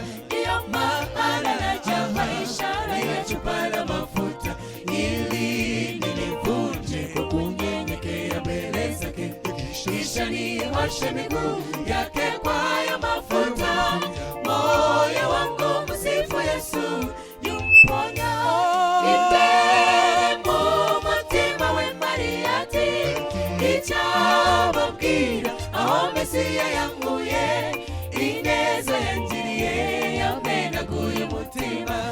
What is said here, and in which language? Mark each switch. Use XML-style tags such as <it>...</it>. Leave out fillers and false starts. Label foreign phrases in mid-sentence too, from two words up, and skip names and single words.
<sw>Ndiyo maana najapa ishara ya chupa la mafuta, ili nilivunje kwa kunyenyekea mbele zake, kisha nioshe miguu yake kwa ya mafuta. Moyo wangu msifu Yesu yumponya.</sw> <rw>Imbere mu mutima we Maria ati icyababwira aho Mesiya yankuye, ineza yangiriye yamenaguye umutima.</rw>